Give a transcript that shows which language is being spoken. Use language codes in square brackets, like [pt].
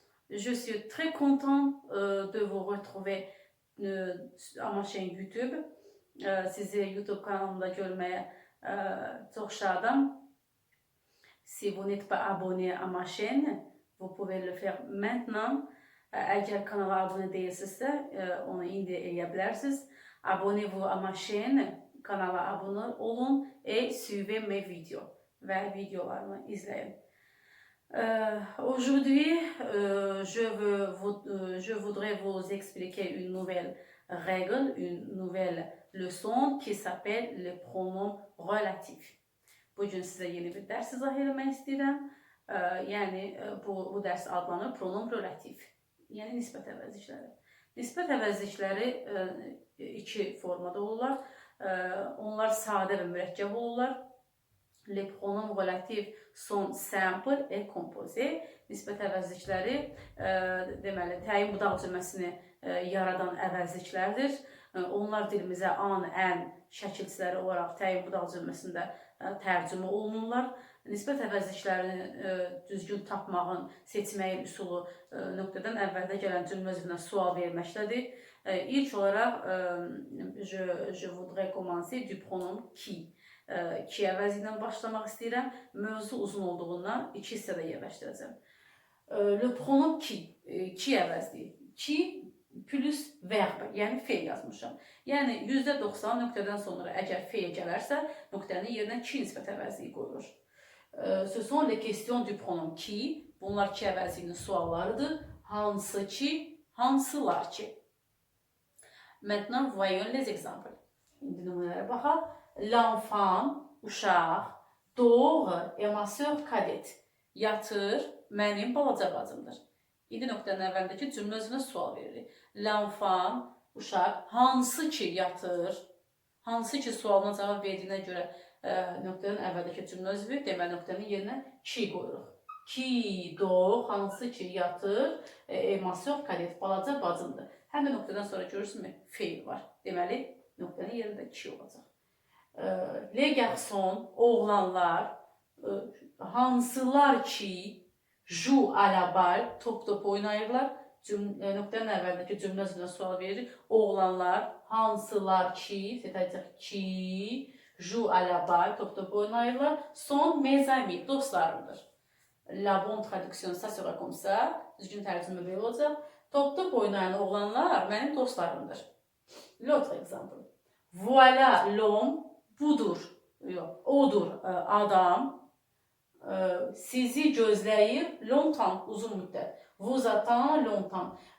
[fr] Je suis très content de vous retrouver à ma chaîne YouTube. [az] Sizi YouTube kanalımda görməyə çox şadam. [fr] Si vous n'êtes pas abonné à ma chaîne, vous pouvez le faire maintenant. [az] Əgər kanala abunə deyilsinizsə, onu indi eləyə bilərsiniz. [fr] Abonnez-vous à ma chaîne, [az] kanala abunə olun [fr] et suivez mes vidéos [az] və videolarımı izləyin. [fr] Aujourd'hui, je voudrais vous expliquer une nouvelle règle, une nouvelle leçon qui s'appelle les pronoms relatifs. [az] Bugün sizə yeni bir dərs izah eləmək istəyirəm. Yəni, bu dərs adlanır pronom relatif. Yəni, nisbət əvəzlikləri. Nisbət əvəzlikləri iki formada olurlar. Onlar sadə və mürəkkəb olurlar. [fr] Les pronoms relatifs sont simples et composés. [az] Nisbət əvəzlikləri deməli, təyin budaq cümləsini yaradan əvəzliklərdir. Onlar dilimizə an, ən şəkilçiləri olaraq təyin budaq cümləsində tərcümə olunurlar. Nisbət əvəzliklərini düzgün tapmağın, seçməyin üsulu nöqtədən əvvəldə gələn cümlə üzvünə sual verməkdədir. İlk olaraq, [fr] je voudrais commencer du pronom qui. [az] Ki əvəzi ilə başlamaq istəyirəm. Mövzu uzun olduğundan iki hissədə yerləşdirəcəm. Le pronom qui əvəzliyi. Ki plus verb, yəni fe yazmışam. Yəni, %90 nöqtədən sonra əgər fe gələrsə, nöqtənin yerinə ki nisbət əvəzliyi qoyulur. [fr] Ce sont les questions du pronom qui. [az] Bunlar ki əvəzliyinin suallarıdır. Hansı ki, hansılar ki. [fr] Maintenant, voyons les exemples. [az] İndi nümunələrə baxaq. [fr] L'enfant, [az] uşaq, [fr] dort et ma sœur cadette. [az] Yatır, mənim balaca bacımdır. İndi nöqtənin əvvəlindəki cümlə üzvünə sual veririk. [fr] L'enfant, [az] uşaq, hansı ki yatır, hansı ki sualına cavab verdiyinə görə nöqtənin əvvəldəki cümlə üzvü, deməli nöqtənin yerinə ki qoyuruq. Ki, [fr] dort, [az] hansı ki yatır, [fr] ma sœur cadette, [az] balaca bacımdır. Həm də nöqtədən sonra görürsünüz, feil var. Deməli, nöqtənin yerində ki olacaq. [fr] Les garçons, [az] oğlanlar, hansılar ki [fr] joue à la balle, [az] top oynayırlar. Nöqtənin əvvəlindəki cümlə üzvünə sual veririk. Oğlanlar, hansılar ki, setəcək ki, [fr] joue à la balle, [az] top oynayırlar. [fr] Son mes amis, [az] dostlarımdır. [fr] La bonne traduction, ça sera comme ça. [az] Düzgün tərcümə belə olacaq. Top oynayan oğlanlar mənim dostlarımdır. [fr] L'autre exemple. Voilà l'homme, [az] budur, yox, odur adam, sizi gözləyir [fr] longtemps, [az] uzun müddət. [fr] Vous attend longtemps.